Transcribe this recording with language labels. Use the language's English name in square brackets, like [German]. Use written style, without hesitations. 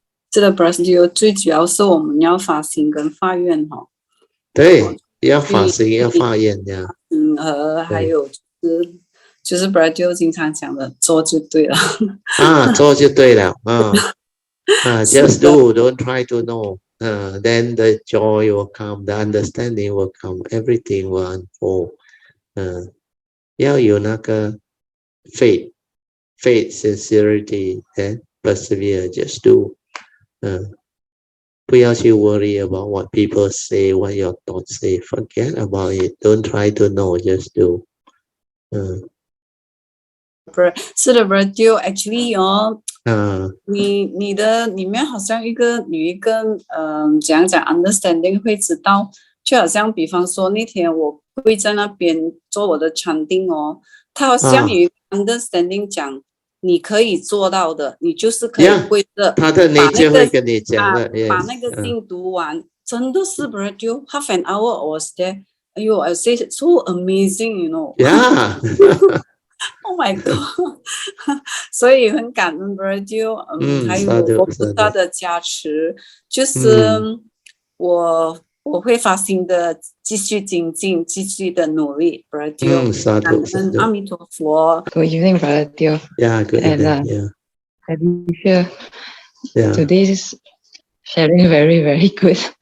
[Chinese] 这个 Brazil 最主要是我们要发心跟发愿哈。对，要发心，要发愿呀。还有就是 Brazil 经常讲的，做就对了。做就对了， [English] just do, don't try to know. Then the joy will come, the understanding will come, everything will unfold. [Chinese] 要有那个 [English] faith, sincerity, and persevere, just do. [Chinese] 不要去 [English] worry about what people say, what your thoughts say. Forget about it. Don't try to know, just do. [Chinese] 是的 ，Radio actually 你的里面好像有一个讲 understanding 会知道，就好像比方说那天我会在那边做我的 chanting 他好像有一个 understanding 讲。你可以做到的，你就是可以跪着，他的nature会跟你讲的，把那个经读完，真的是 [English] radio half an hour I was there. 哎呦 I say so amazing, you know. Yeah. Oh my god. [Chinese] 所以很感恩 radio，还有佛菩萨的加持，就是我会发心的继续精进，继续的努力 ，Radio。感恩阿弥陀佛。 [English] Good evening, Radio. Yeah, good evening. Alicia, today's sharing very, very good.